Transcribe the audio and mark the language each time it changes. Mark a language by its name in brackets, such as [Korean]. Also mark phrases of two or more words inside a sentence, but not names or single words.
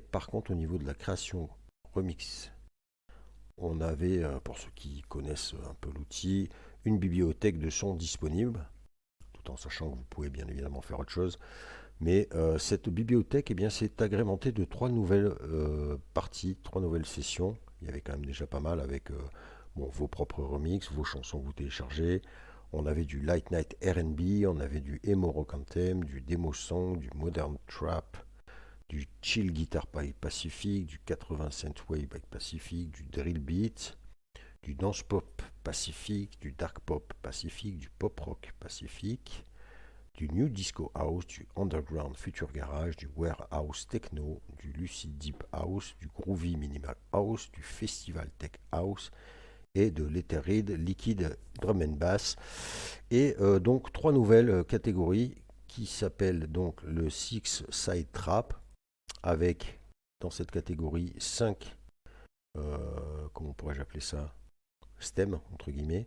[French] Par contre, au niveau de la création remix, on avait, pour ceux qui connaissent un peu l'outil, une bibliothèque de sons disponible, tout en sachant que vous pouvez bien évidemment faire autre chose. Mais cette bibliothèque, eh bien, c'est agrémenté de trois nouvelles parties, trois nouvelles sessions. Il y avait quand même déjà pas mal avec vos propres remixes, vos chansons que vous téléchargez. On avait du Light Night R&B, on avait du Emo Rock Anthem, du Demo Song, du Modern Trap, du Chill Guitar by Pacific, du 80 Centwave by Pacific, du Drill Beat, du Dance Pop Pacific, du Dark Pop Pacific, du Pop Rock Pacific, du New Disco House, du Underground Future Garage, du Warehouse Techno, du Lucid Deep House, du Groovy Minimal House, du Festival Tech House et de l'Etherid Liquid Drum and Bass. Et donc trois nouvelles catégories qui s'appellent donc le Six Side Trap, avec dans cette catégorie 5, comment pourrais-je appeler ça, stems entre guillemets.